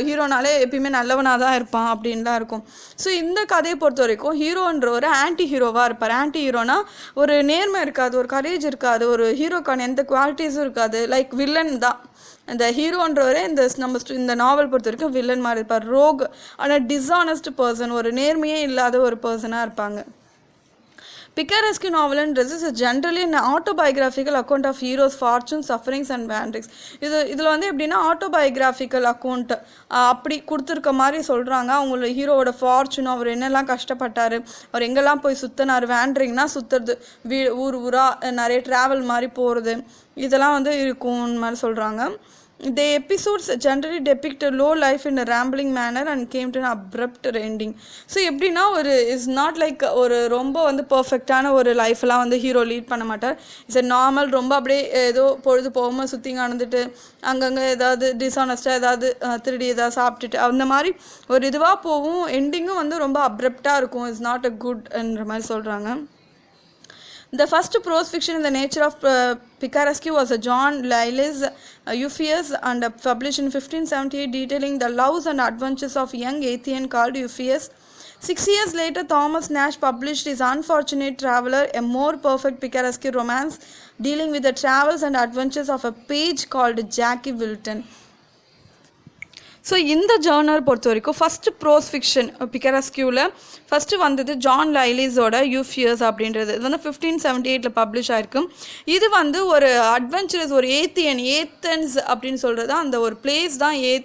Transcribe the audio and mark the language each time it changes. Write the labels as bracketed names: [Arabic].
[Tamil] ஹீரோனாலே எப்பயுமே நல்லவனாக தான் இருப்பான் அப்படின்லாம் இருக்கும். ஸோ இந்த கதையை பொறுத்த வரைக்கும் ஹீரோன்ற ஒரு ஆன்டி ஹீரோவாக இருப்பார். ஆன்டி ஹீரோனா ஒரு நேர்மை இருக்காது, ஒரு கரேஜ் இருக்காது, ஒரு ஹீரோக்கான எந்த குவாலிட்டிஸும் இருக்காது. லைக் வில்லன் தான் இந்த ஹீரோன்றவரே. இந்த நாவல் பொறுத்த வரைக்கும் வில்லன் மாதிரி இருப்பார். ரோக் ஆனால் டிஸானஸ்ட் பர்சன், ஒரு நேர்மையே இல்லாத ஒரு பர்சனாக இருப்பாங்க. [English] Picaresque நாவல்ன்றது is generally an autobiographical account of heroes' fortunes, sufferings and wanderings. [Tamil] இதில் வந்து எப்படின்னா ஆட்டோபயோகிராஃபிக்கல் அக்கௌண்ட் அப்படி கொடுத்துருக்க மாதிரி சொல்கிறாங்க. அவங்களோட ஹீரோவோட ஃபார்ச்சூன், அவர் என்னெல்லாம் கஷ்டப்பட்டார், அவர் எங்கெல்லாம் போய் சுற்றினார், வேண்டரிங்னா சுற்றுறது, ஊராக நிறைய ட்ராவல் மாதிரி போகிறது, இதெல்லாம் வந்து இருக்கும்னு மாதிரி சொல்கிறாங்க. [English] The episodes generally depict a low life in a rambling manner and came to an abrupt ending. [Tamil] So எப்படின்னா ஒரு [English] is not like [Tamil] ஒரு ரொம்ப வந்து பர்ஃபெக்டான ஒரு லைஃப்லாம் வந்து ஹீரோ லீட் பண்ண மாட்டார். [English] it's a normal, [Tamil] ரொம்ப அப்படியே ஏதோ பொழுது போகாமல் சுற்றி நடந்துட்டு அங்கங்கே ஏதாவது டிஸானஸ்ட்டாக ஏதாவது திருடி ஏதாவது சாப்பிட்டுட்டு அந்த மாதிரி ஒரு இதுவாக போகும். எண்டிங்கும் வந்து ரொம்ப அப்ரப்டாக இருக்கும். [English] is not a குட்ன்ற [Tamil] மாதிரி சொல்கிறாங்க. [English] The first prose fiction in the nature of Picaresque was a John Lyly's Euphues and published in 1578, detailing the loves and adventures of a young Athenian called Euphues. 6 years later, Thomas Nash published his Unfortunate Traveller, a more perfect picaresque romance dealing with the travels and adventures of a page called Jackie Wilton. [Tamil] So இந்த genre பொறுத்த வரைக்கும் first pros fiction பிக்காரெஸ்கியூவில் first வந்தது John லைலிஸோட யூஃபியஸ் அப்படின்றது. இது வந்து 1578 publish ஆகிருக்கும். இது வந்து ஒரு அட்வென்ச்சரஸ், ஒரு ஏத்தன்ஸ் அப்படின்னு சொல்கிறது அந்த ஒரு பிளேஸ் தான்.